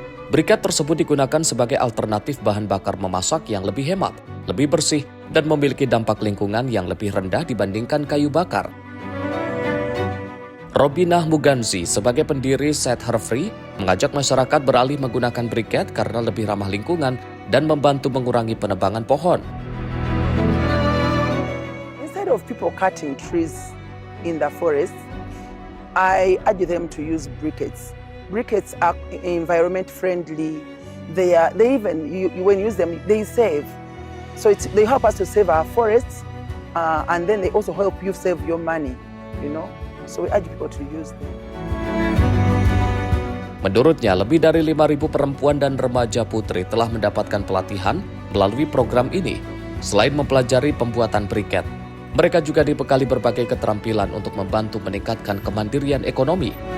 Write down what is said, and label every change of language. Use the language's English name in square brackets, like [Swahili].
[Indonesian] Briket tersebut digunakan sebagai alternatif bahan bakar memasak yang lebih hemat, lebih bersih, dan memiliki dampak lingkungan yang lebih rendah dibandingkan kayu bakar. Robinah Muganzi sebagai pendiri Set Her Free mengajak masyarakat beralih menggunakan briket karena lebih ramah lingkungan dan membantu mengurangi penebangan pohon. [English] Instead of people cutting trees in the forest, I urge them to use briquettes. Briquettes are environment friendly, they even when you use them, they save. So they help us to save our forests, and then they also help you save your money. So we urge people to use them. [Indonesian] Menurutnya, lebih dari 5.000 perempuan dan remaja putri telah mendapatkan pelatihan melalui program ini. Selain mempelajari pembuatan briket, mereka juga dibekali berbagai keterampilan untuk membantu meningkatkan kemandirian ekonomi.